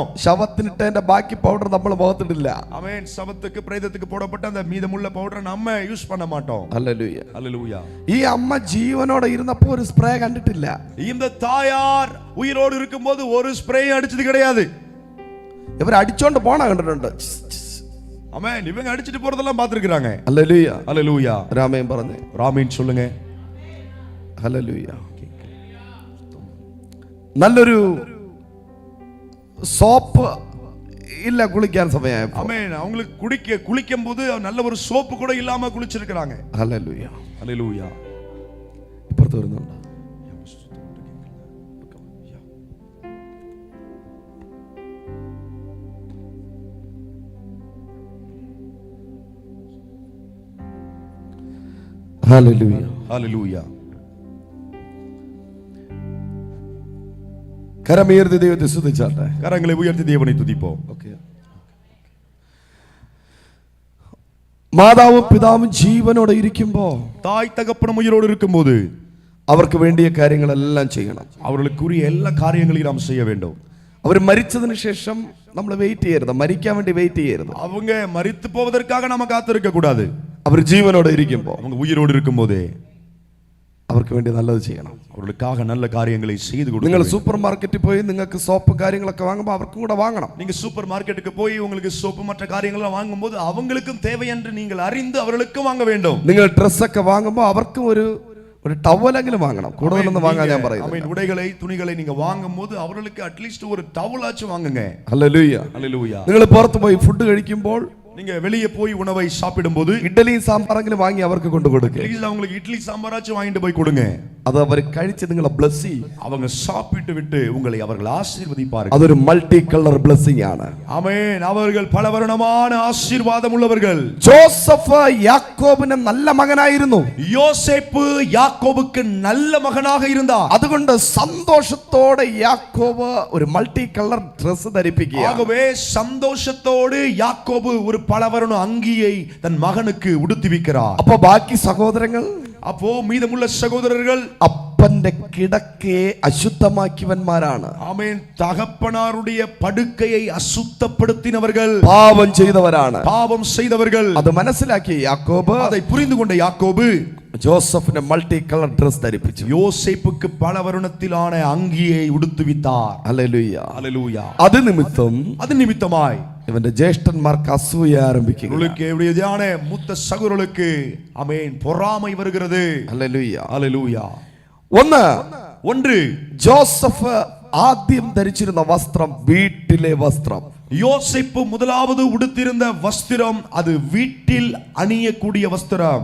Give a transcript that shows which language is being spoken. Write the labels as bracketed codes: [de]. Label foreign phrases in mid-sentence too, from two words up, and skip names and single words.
[ml] ശവത്തിനിട്ടതിന്റെ ബാക്കി പൗഡർ നമ്മൾ മുഖത്തിടില്ല. [ta] ஆமென். சவத்துக்கு பிரேதத்துக்கு போடப்பட்ட அந்த மீதமுள்ள பவுடரை நம்ம யூஸ் பண்ண மாட்டோம். [ml] ഹല്ലേലൂയ. [ta] ஹalleluya. [ml] ഈ അമ്മ ജീവനോടെ ഇരുന്നപ്പോൾ ഒരു സ്പ്രേ കണ്ടിട്ടില്ല. [ta] இந்த தாயார் உயிரோடு இருக்கும்போது ஒரு ஸ்ப்ரே அடிச்சது கிடையாது. [ml] ഇവർ അടിച്ചോണ്ട് പോണ കണ്ടിട്ടുണ്ട്. [ta] ஆமென். இவங்க அடிச்சிட்டு போறதெல்லாம் பார்த்திருக்காங்க. [ml] ഹല്ലേലൂയ. [ta] ஹalleluya. [ml] രാമേൻ പറഞ്ഞു. [ta] ராமீன் சொல்லுங்க. [ml] ഹല്ലേലൂയ. നല്ലൊരു സോപ്പ് ഇല്ല കുളിക്കാൻ സമയമായപ്പോൾ. [ta] ஆமென். அவங்களுக்கு குளிக்கும்போது நல்ல ஒரு சோப்பு கூட இல்லாம குளிச்சிருக்காங்க. [ml] ഹല്ലേലൂയ. [ta] ஹalleluya. [ml] ഇപ്പുറത്ത് വരുന്നുണ്ട്. ഹല്ലേലൂയ. [ta] ஹalleluya. [ml] കരമുയർത്തി ദൈവത്തെ സ്തുതിച്ചാട്ടെ. [ta] கரங்களை உயர்த்தி தேவனை துதிப்போம். [ml] ഓക്കേ. മാതാവും പിതാവും ജീവനോടെ ഇരിക്കുമ്പോ [ta] தாய் தகப்பனும் உயிரோடு இருக்கும்போது [ml] അവർക്ക് വേണ്ടിയ കാര്യങ്ങളെല്ലാം ചെയ്യണം. [ta] அவர்களுக்குரிய எல்லா காரியங்களையும் நாம் செய்ய வேண்டும். [ml] അവർ മരിച്ചതിന് ശേഷം നമ്മൾ വെയിറ്റ് ചെയ്യരുത്. മരിക്കാൻ വേണ്ടി വെയിറ്റ് ചെയ്യരുത്. [ta] அவங்க மரித்து போவதற்காக நாம காத்திருக்க கூடாது. [ml] അവർ ജീവനോടെ ഇരിക്കുമ്പോ [ta] அவங்க உயிரோடு இருக்கும்போதே [ml] അവർക്ക് വേണ്ടി നല്ലത് ചെയ്യണം. [ta] அவர்களுக்காக நல்ல காரியங்களை செய்து கொடுங்க. [ml] നിങ്ങൾ സൂപ്പർ മാർക്കറ്റിൽ പോയി നിങ്ങൾക്ക് സോപ്പ് കാര്യങ്ങളൊക്കെ വാങ്ങുമ്പോൾ അവർക്കും കൂടെ വാങ്ങണം. [ta] நீங்க சூப்பர் மார்க்கெட்டுக்கு போய் உங்களுக்கு சோப்பு மற்ற காரியங்களை வாங்கும்போது அவங்களுக்கும் தேவை என்று நீங்கள் அறிந்து அவர்களுக்கும் வாங்க வேண்டும். [ml] നിങ്ങൾ ഡ്രസ്സൊക്കെ വാങ്ങുമ്പോൾ അവർക്കും ഒരു ടവലെങ്കിലും വാങ്ങണം. കൂടുതലൊന്നും വാങ്ങാൻ ഞാൻ പറയുന്നു. [ta] ஆமென். உடைகளை துணிகளை நீங்க வாங்கும்போது அவர்களுக்கு [en] at least [ta] ஒரு டவலாச்சும் வாங்குங்க. [ml] ഹല്ലേലൂയ. [ta] ஹalleluya. [ml] നിങ്ങൾ പുറത്ത് പോയി ഫുഡ് കഴിക്കുമ്പോൾ [ta] நீங்க வெளியே போய் உணவை சாப்பிடும்போது [ml] ഇഡ്ഡലിയും സാമ്പാറെങ്കിലും വാങ്ങി അവർക്ക് കൊണ്ടു കൊടുക്കുക. [en] at least [ta] அவங்களுக்கு இட்லி சாம்பாராச்சும் வாங்கிட்டு போய் கொடுங்க. [ml] അത് അവർ കഴിച്ച് നിങ്ങളെ ബ്ലസ് ചെയ്യും. [ta] அவங்க சாப்பிட்டு விட்டு உங்களை அவர்கள் ஆசீர்வதிப்பார்கள். [ml] അതൊരു [en] multi colour blessing [ml] ആണ്. [ta] ஆமென். அவர்கள் பல வருணமான ஆசீர்வாதம் உள்ளவர்கள். [ml] ജോസഫ് യാക്കോബിന് നല്ല മകനായിരുന്നു. [ta] யோசேப்பு யாக்கோபுக்கு நல்ல மகனாக இருந்தார். [ml] അതുകൊണ്ട് സന്തോഷത്തോടെ യാക്കോബ് ഒരു [en] multi colour dress [ml] ധരിപ്പിക്കുക. [ta] ஆகவே சந்தோஷத்தோடு யாக்கோபு ஒரு பலவருண அங்கியை தன் மகனுக்கு உடுத்திவிக்கிறார். [ml] അപ്പൊ ബാക്കി സഹോദരങ്ങൾ [ta] அப்போ மீதமுள்ள சகோதரர்கள் [ml] അപ്പന്റെ കിടക്കയെ അശുദ്ധമാക്കിയവന്മാരാണ്. [ta] ஆமென். தகப்பனாருடைய படுக்கையை அசுத்தப்படுத்தினவர்கள், [ml] പാപം ചെയ്തവരാണ്. [ta] பாவம் செய்தவர்கள். [ml] അത് മനസ്സിലാക്കിയ യാക്കോബ് [ta] அதை புரிந்து கொண்ட யாக்கோபு [ml] ജോസഫിന് [en] multi colour dress [ml] ധരിപ്പിച്ചു. [ta] யோசேப்புக்கு பல வருணத்திலான அங்கியை உடுத்துவித்தார். [ml] ഹല്ലേലൂയ. [ta] ஹalleluya. [ml] അത് നിമിത്തം [ta] அது நிமித்தமாய் [ml] ഇവന്റെ ജ്യേഷ്ഠന്മാർക്ക് അസൂയ ആരംഭിക്കുക. [ta] உங்களுக்கு எப்படியான மூத்த சகோதரர்களுக்கு ஆமென் பொறாமை வருகிறது. [ml] ഹല്ലേലൂയ. [ta] ஹalleluya. [ml] ഒന്ന് ജോസഫ് ആദ്യം ധരിച്ചിരുന്ന വസ്ത്രം വീട്ടിലെ വസ്ത്രം. [ta] யோசேப்பு முதலாவது உடுத்திருந்த வஸ்திரம் அது வீட்டில் அணியக்கூடிய வஸ்திரம்.